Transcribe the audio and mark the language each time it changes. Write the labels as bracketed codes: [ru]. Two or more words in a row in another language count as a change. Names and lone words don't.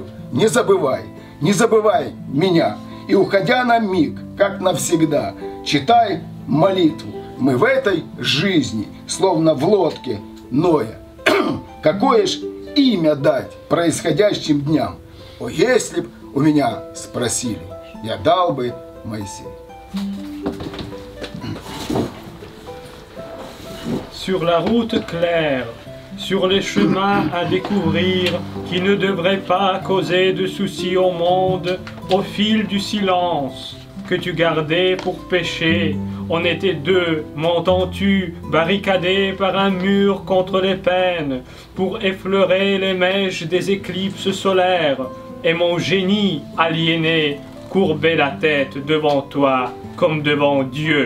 [ru] Не забывай меня, и уходя на миг, как навсегда, читай молитву. Мы в этой жизни, словно в лодке Ноя. Какое ж имя дать происходящим дням? О, если б у меня спросили, я дал бы Моисей. [fr] Sur la route claire, sur les chemins à découvrir, qui ne devraient pas causer de soucis au monde, au fil du silence que tu gardais pour pécher, on était deux, m'entends-tu, barricadés par un mur contre les peines, pour effleurer les mèches des éclipses solaires, et mon génie aliéné courbait la tête devant toi comme devant Dieu.